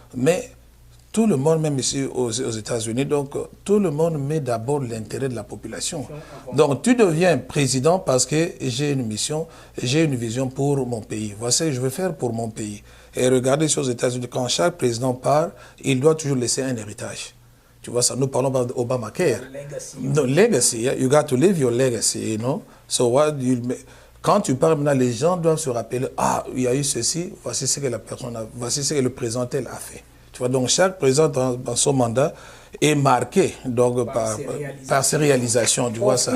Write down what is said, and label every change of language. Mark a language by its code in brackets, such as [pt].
[fr] Mais tout le monde, même ici aux États-Unis, donc tout le monde met d'abord l'intérêt de la population. Donc tu deviens président parce que j'ai une mission, j'ai une vision pour mon pays. Voici ce que je veux faire pour mon pays. Et regardez ici aux États-Unis, quand chaque président part, il doit toujours laisser un héritage. Tu vois ça, nous parlons d'Obamacare. [en] No, legacy, yeah? You got to live your legacy, you know. [fr] So quand tu parles maintenant, les gens doivent se rappeler, ah, il y a eu ceci, voici ce que la personne voici ce que le président tel a fait. Tu vois, donc chaque président dans son mandat est marqué donc, par ses réalisations, tu vois ça.